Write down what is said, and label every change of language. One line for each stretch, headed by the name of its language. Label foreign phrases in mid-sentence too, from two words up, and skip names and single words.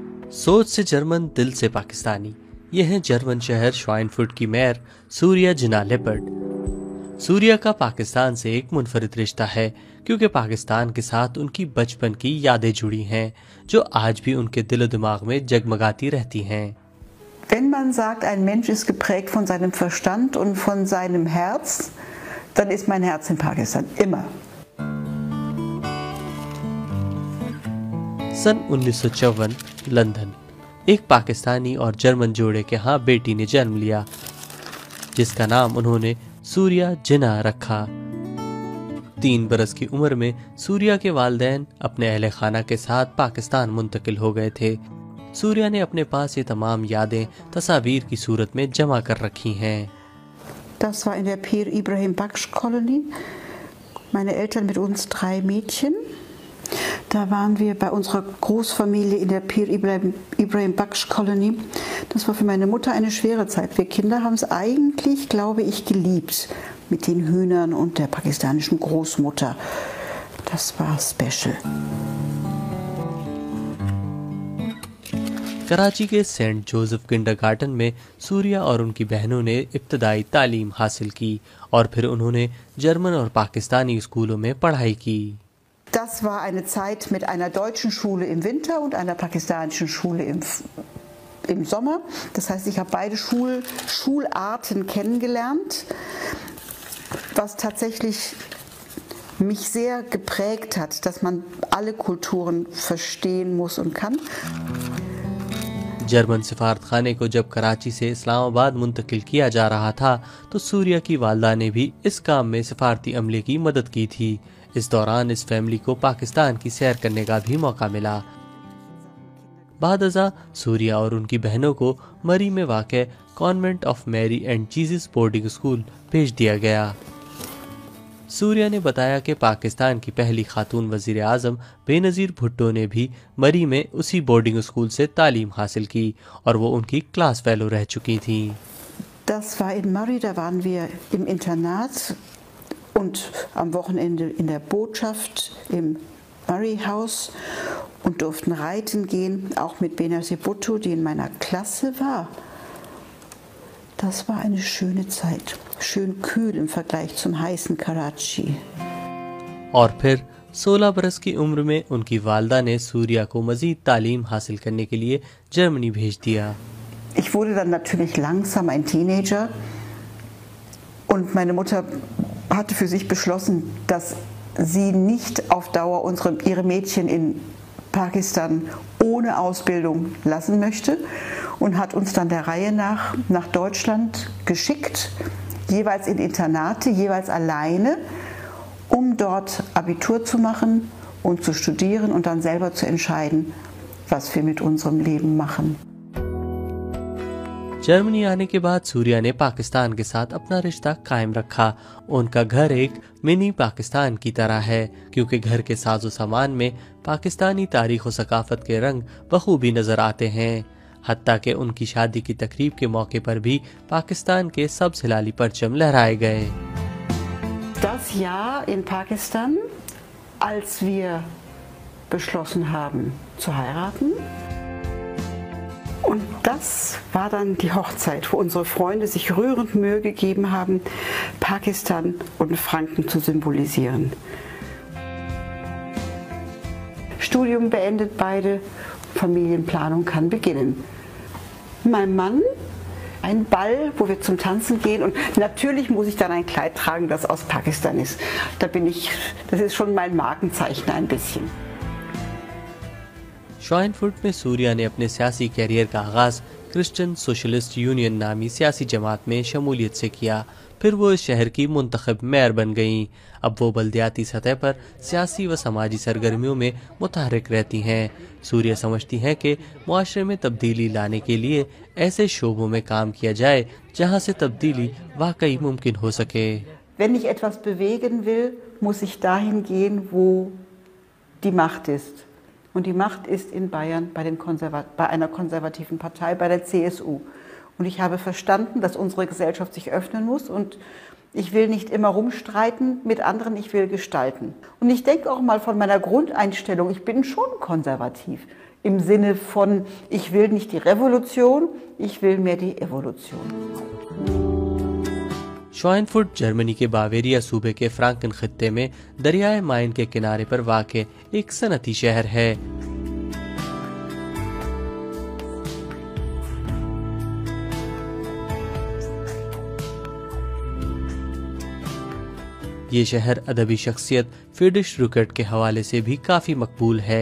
Urdu: سوچ سے جرمن، دل سے پاکستانی۔ یہ ہے جرمن شہر شوائنفرٹ کی میئر سوریا جناح لیپرڈ. سوریا کا پاکستان سے ایک منفرد رشتہ ہے کیونکہ پاکستان کے ساتھ ان کی بچپن کی یادیں جڑی ہیں جو آج بھی ان کے دل دماغ میں جگمگاتی رہتی ہیں.
German: Wenn man sagt, ein Mensch ist geprägt von seinem Verstand und von seinem Herz, dann ist mein Herz in Pakistan, immer.
Urdu: سن 1954 لندن. ایک پاکستانی اور جرمن جوڑے کے یہاں بیٹی نے جنم لیا جس کا نام انہوں نے سوریا جناح رکھا. 3 برس کی عمر میں سوریا کے والدین اپنے اہل خانہ کے ساتھ پاکستان منتقل ہو گئے تھے. سوریا نے اپنے پاس یہ تمام یادیں تصویر کی صورت میں جمع کر رکھی ہیں.
German: Das war in der Pir Ibrahim Baksh Kolonie. Meine Eltern mit uns 3 Mädchen. Da waren wir bei unserer Großfamilie in der Pir Ibrahim Baksh Kolonie. Das war für meine Mutter eine schwere Zeit. Wir Kinder haben es eigentlich, glaube ich, geliebt mit den Hühnern und der pakistanischen Großmutter. Das war special.
Urdu: کراچی کے سینٹ جوزف کنڈرگارٹن میں سوریا اور ان کی بہنوں نے ابتدائی تعلیم حاصل کی اور پھر انہوں نے جرمن اور پاکستانی اسکولوں میں پڑھائی کی.
German: Das war eine Zeit mit einer deutschen Schule im Winter und einer pakistanischen Schule im Sommer. Das heißt, ich habe beide Schularten kennengelernt, was tatsächlich mich sehr geprägt hat, dass man alle Kulturen verstehen muss und kann.
Urdu: جرمن سفارت خانے کو جب کراچی سے اسلام آباد منتقل کیا جا رہا تھا تو سوریا کی والدہ نے بھی اس کام میں سفارتی عملے کی مدد کی تھی. اس دوران اس فیملی کو پاکستان کی سیر کرنے کا بھی موقع ملا. بعد ازاں سوریا اور ان کی بہنوں کو مری میں واقع کانوینٹ آف میری اینڈ جیسس بورڈنگ اسکول بھیج دیا گیا. سوریا نے بتایا کہ پاکستان کی پہلی خاتون وزیر اعظم بینظیر بھٹو نے بھی مری میں اسی بورڈنگ اسکول سے تعلیم حاصل کی اور وہ ان کی کلاس فیلو رہ چکی تھی.
German: Das war in Murray, da waren wir im Internat und am Wochenende in der Botschaft im Murray Haus und durften reiten gehen, auch mit Benazir Bhutto, die in meiner Klasse war. Das war eine schöne Zeit, schön kühl im Vergleich zum heißen Karachi.
Urdu: اور پھر 16 برس کی عمر میں ان کی والدہ نے سوریا کو مزید تعلیم حاصل کرنے کے لیے جرمنی بھیج دیا.
German: Ich wurde dann natürlich langsam ein Teenager und meine Mutter hatte für sich beschlossen, dass sie nicht auf Dauer ihre Mädchen in Pakistan ohne Ausbildung lassen möchte und hat uns dann der Reihe nach Deutschland geschickt, jeweils in Internate, jeweils alleine, um dort Abitur zu machen und zu studieren und dann selber zu entscheiden, was wir mit unserem Leben machen.
Urdu: جرمنی آنے کے بعد سوریا نے پاکستان کے ساتھ اپنا رشتہ قائم رکھا. ان کا گھر ایک منی پاکستان کی طرح ہے کیونکہ گھر کے ساز و سامان میں پاکستانی تاریخ اور ثقافت کے رنگ بخوبی نظر آتے ہیں. حتیٰ کہ ان کی شادی کی تقریب کے موقع پر بھی پاکستان کے سبز ہلالی پرچم لہرائے گئے.
German: Das Jahr in Pakistan, als wir beschlossen haben zu heiraten. Und das war dann die Hochzeit, wo unsere Freunde sich rührend Mühe gegeben haben, Pakistan und Franken zu symbolisieren. Studium beendet beide, Familienplanung kann beginnen. Mein Mann, ein Ball, wo wir zum Tanzen gehen und natürlich muss ich dann ein Kleid tragen, das aus Pakistan ist. Das ist schon mein Markenzeichen ein bisschen.
Urdu: شوائنفرٹ میں سوریا نے اپنے سیاسی کیریئر کا آغاز کرسچن سوشلسٹ یونین نامی سیاسی جماعت میں شمولیت سے کیا. پھر وہ اس شہر کی منتخب میئر بن گئیں۔ اب وہ بلدیاتی سطح پر سیاسی و سماجی سرگرمیوں میں متحرک رہتی ہیں. سوریا سمجھتی ہیں کہ معاشرے میں تبدیلی لانے کے لیے ایسے شعبوں میں کام کیا جائے جہاں سے تبدیلی واقعی ممکن ہو سکے.
German: Wenn ich etwas bewegen will, muss ich dahin gehen, wo die Macht ist. Und die Macht ist in Bayern bei einer konservativen Partei, bei der CSU. Und ich habe verstanden, dass unsere Gesellschaft sich öffnen muss und ich will nicht immer rumstreiten mit anderen, ich will gestalten. Und ich denke auch mal von meiner Grundeinstellung, ich bin schon konservativ. im Sinne von, ich will nicht die Revolution, ich will mehr die Evolution.
Urdu: شوائنفرٹ جرمنی کے باویریا صوبے کے فرانکن خطے میں دریائے مائن کے کنارے پر واقع ایک صنعتی شہر ہے. یہ شہر ادبی شخصیت فریڈرش رکرٹ کے حوالے سے بھی کافی مقبول ہے.